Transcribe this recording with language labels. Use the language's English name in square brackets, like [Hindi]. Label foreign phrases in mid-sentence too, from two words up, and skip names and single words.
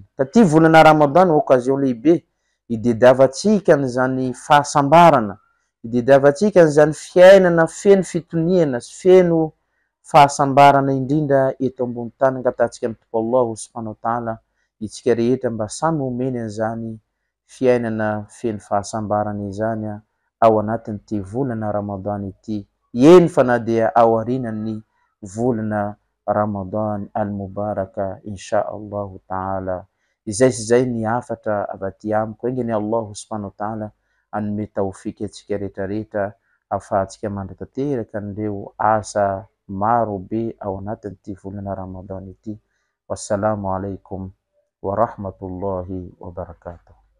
[Malagasy] Taty volana Ramadana occasion lehibe idediavantsika an'izany fahasambarana, idediavantsika an'izany fiainana feno fitoniana sy feno fahasambarana indrindra eto ambony tany. Angatantsika amin'ny tompo Allah [Arabic] سبحانه وتعالى [Malagasy] itsika rehetra mba samy omeny an'izany fiainana feno fahasambarana izany ao anatin'ity volana Ramadana ity. Eny fa na dia ao aorinan'ny volana Ramadan [Arabic] المباركة إن شاء الله تعالى. [Malagasy] Izay sy zay ny afatra avy aty amiko. Engany Allah [Arabic] سبحانه وتعالى [Malagasy] anome taofika atsika rehetrarehetra ahafahantsika mandratanteraka an'ireo asa maro be ao anatin'ity volana Ramadan ity. [Arabic] السلام عليكم ورحمة الله وبركاته.